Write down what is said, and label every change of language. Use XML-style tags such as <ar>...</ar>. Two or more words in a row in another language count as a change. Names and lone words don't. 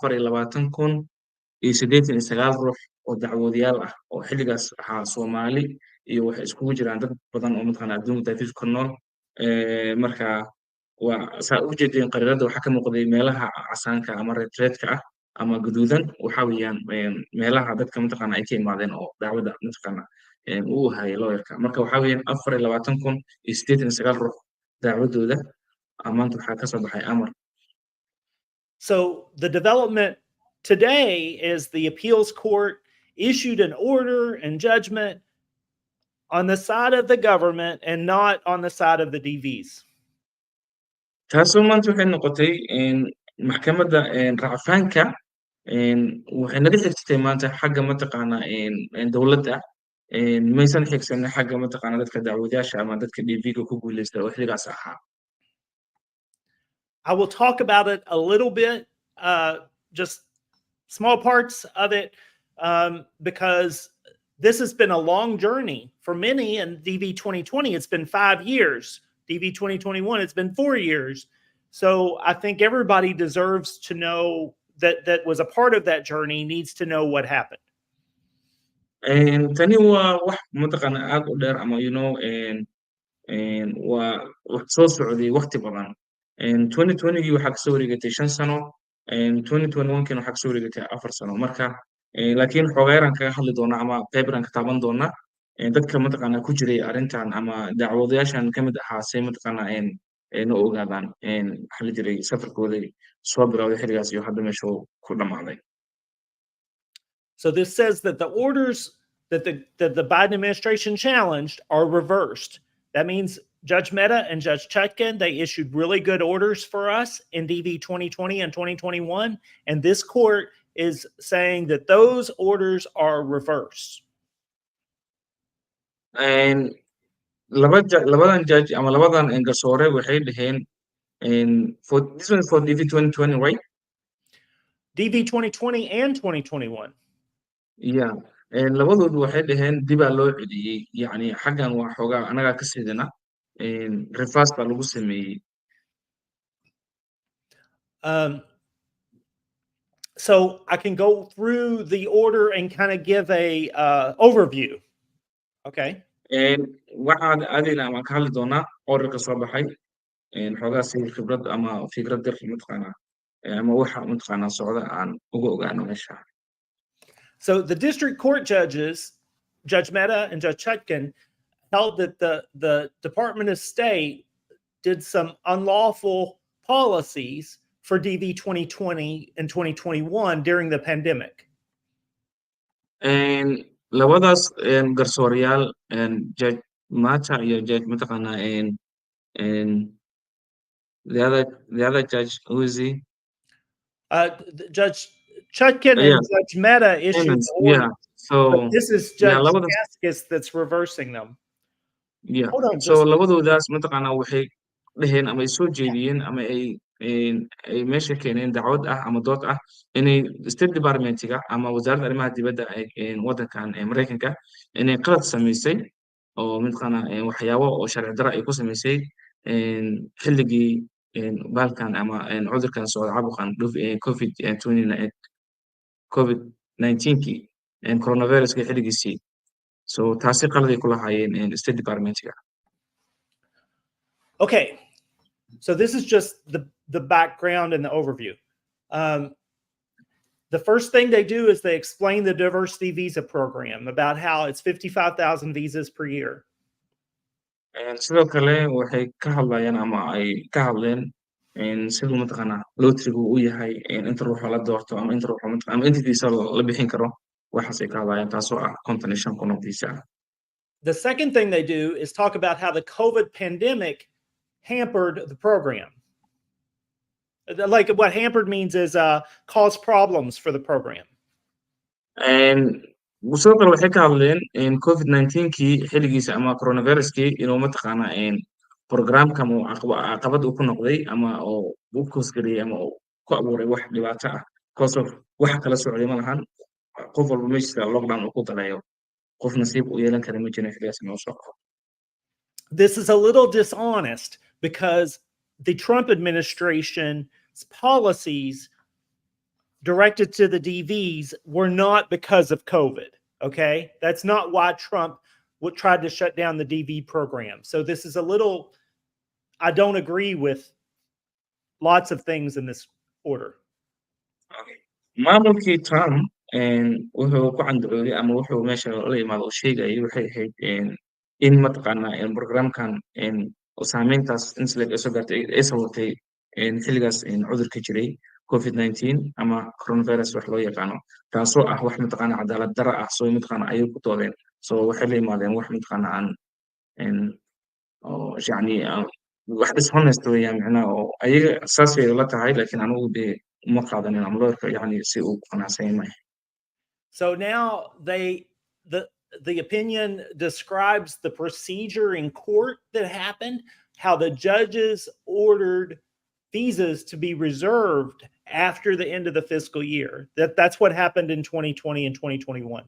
<so>24,089 ruux oo dacwoodayaal ah oo xilligaas ahaa Soomaali iyo waxay iskugu jiraan dad badan oo mataqaanaa adduunka daafiis ku nool marka waa saa u jeedeen qariirada waxaa ka muuqday meelaha casaanka ama reedka ah ama guduudan waxa weeyaan meelaha dadka mataqaanaa ay ka imaadeen oo dacwada mataqaanaa uu hayay lawyerka marka waxa weeyaan 24,089 ruux dacwadooda maanta waxaa ka soo baxay amar.</so> <en>So the development today is the appeals court issued an order and judgment on the side of the government and not on the side of the DVs.</en> <so>taasoo maanta waxay noqotay maxkamadda racfaanka waxay naga xigtay maanta xagga mataqaanaa dowladda maysan xigsanin xagga mataqaanaa dadka dacwadayaasha ama dadka DV-ga ku guuleysta oo xilligaas ahaa.</so> <en>I will talk about it a little bit, just small parts of it, because this has been a long journey for many. And DV 2020, it's been 5 years. DV 2021, it's been 4 years. So I think everybody deserves to know that was a part of that journey needs to know what happened.</en> <so>Tani waa wax mataqaanaa aad u dheer ama waa wax soo socday waqti badan 2020gii waxaa kasoo wareegatay 5 sano 2021kiina waxaa kasoo wareegatay 4 sano marka laakiin xogeeraan kaga hadli doonaa ama qaybran ka taaban doonaa dadka mataqaanaa ku jiray arrintan ama dacwadayaashan ka mid ahaa say mataqaanaa na ogaadaan waxa la jiray safarkooda soo bilowday xilligaas iyo hadda meesha ku dhammaaday.</so> <en>So this says that the orders that the Biden administration challenged are reversed. That means Judge Mehta and Judge Chutkan, they issued really good orders for us in DV 2020 and 2021. And this court is saying that those orders are reversed.</en> <so>Labadan judge ama labadan garsoore waxay dhaheen</so> <en>this one for DV 2020, right? DV 2020 and 2021. Yeah.</en> <so>labadoodu waxay dhaheen dibaa loo celiyey yacni xaggan waa xoogaa anagaa ka sidina reverse baa lagu sameeyey.</so> <en>So I can go through the order and kind of give a overview. Okay.</en> <so>waxaan aadayna ama ka hadli doonaa orarka soo baxay xoogaa si khibrad ama fikrad dar mataqaanaa ama waxa mataqaanaa socda aan uga ogaano meesha.</so> <en>So the district court judges, Judge Mehta and Judge Chutkan, held that the Department of State did some unlawful policies for DV 2020 and 2021 during the pandemic.</en> <so>labadaas garsoorayaal</so> <en>Judge Mata iyo Judge mataqaanaa the other judge who is he? Judge Chutkan and Judge Mehta issued the order. Yeah. So this is Judge Kaskis that's reversing them. Yeah.</en> <so>So labadoodaas mataqaanaa waxay dhaheen ama ay soo jeediyeen ama ay meesha keeneen dacwad ah ama dood ah inay State Department-ga ama wasaaradda arrimaha dibadda waddankan Mareykanka inay qalad samaysay oo mataqaanaa waxyaabo oo sharci darro ay ku samaysay xilligii baalkan ama cudurkan socda caabuqan COVID-19-kii coronaviruska xilligiisii. So taasi qaladay ku lahaayeen State Department-ga.</so> <en>Okay. So this is just the background and the overview. The first thing they do is they explain the diversity visa program about how it's 55,000 visas per year.</en> <so>sidoo kale waxay ka hadlayaan ama ay ka hadleen siduu mataqaanaa lootrigu u yahay inta ruuxa la doorto ama inta ruuxa mataqaanaa ama inta visa la bixin karo waxaasay ka hadlayaan taasoo ah 55 kun oo visa.</so> <en>The second thing they do is talk about how the COVID pandemic hampered the program. Like what hampered means is caused problems for the program.</en> <so>sidoo kale waxay ka hadleen COVID-19-kii xilligiisa ama coronaviruskii inuu mataqaanaa programkan uu caqabad uu ku noqday ama oo uu koosgariyey ama uu ku abuuray wax dhibaato ah</so> <en>because of</en> <so>wax kala socday ma lahan qof walba meeshiisa lockdown uu ku dalayo qof nasiib u yeelan kara ma jirin xilligaas inuu soo qaado.</so> <en>This is a little dishonest because the Trump administration's policies directed to the DVs were not because of COVID. Okay. That's not why Trump tried to shut down the DV program. So this is a little, I don't agree with lots of things in this order. Okay.</en> <so>maamulkii Trump wuxuu ku candacooday ama wuxuu meesha la imaado oo sheegayay waxay ahayd in mataqaanaa programkan saameyntaas inta ay soo gaartay ay sababtay xilligaas cudurka jiray COVID-19 ama coronavirus wax loo yaqaano taasoo ah wax mataqaanaa cadaalad darro ah soo mataqaanaa ayay ku doodeen so waxay la yimaadeen wax mataqaanaa aan yani wax dishonest weeyaan macnaha oo ayaga saasay la tahay laakiin anigu dee uma qaadanin ama loo yani si uu qanacsan yahay.</so> <en>So now the opinion describes the procedure in court that happened, how the judges ordered visas to be reserved after the end of the fiscal year. That's what happened in 2020 and 2021.</en>